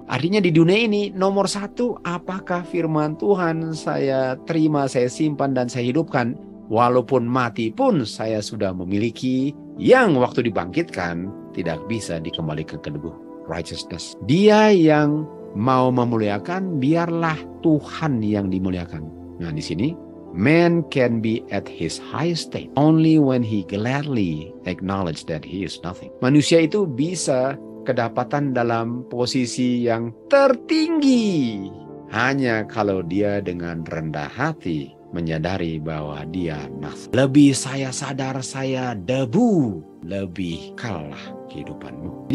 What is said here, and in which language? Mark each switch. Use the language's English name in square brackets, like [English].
[Indonesian] Artinya di dunia ini, nomor satu, apakah firman Tuhan saya terima, saya simpan, dan saya hidupkan. Walaupun mati pun saya sudah memiliki yang waktu dibangkitkan tidak bisa dikembalikan ke debu. Righteousness. Dia yang mau memuliakan, biarlah Tuhan yang dimuliakan. Nah, di sini, [English] man can be at his highest state only when he gladly acknowledge that he is nothing. [Indonesian] Manusia itu bisa kedapatan dalam posisi yang tertinggi hanya kalau dia dengan rendah hati menyadari bahwa dia nothing. Lebih saya sadar saya debu, lebih kalah kehidupanmu.